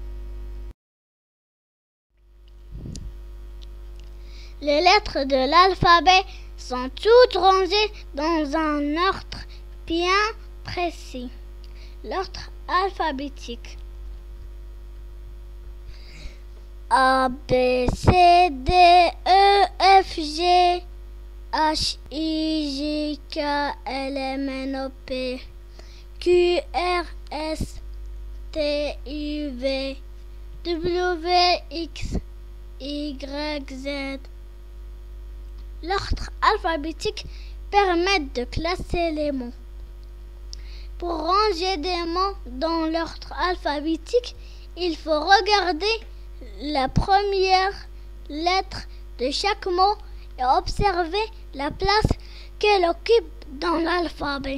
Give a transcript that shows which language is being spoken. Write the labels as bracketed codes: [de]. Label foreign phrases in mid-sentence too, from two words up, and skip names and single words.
[fr] Les lettres de l'alphabet sont toutes rangées dans un ordre bien précis. L'ordre alphabétique. A, B, C, D, E, F, G, H, I, J, K, L, M, N, O, P, Q, R, S, T, U, V, W, X, Y, Z. L'ordre alphabétique permet de classer les mots. Pour ranger des mots dans l'ordre alphabétique, il faut regarder la première lettre de chaque mot et observer la place qu'elle occupe dans l'alphabet.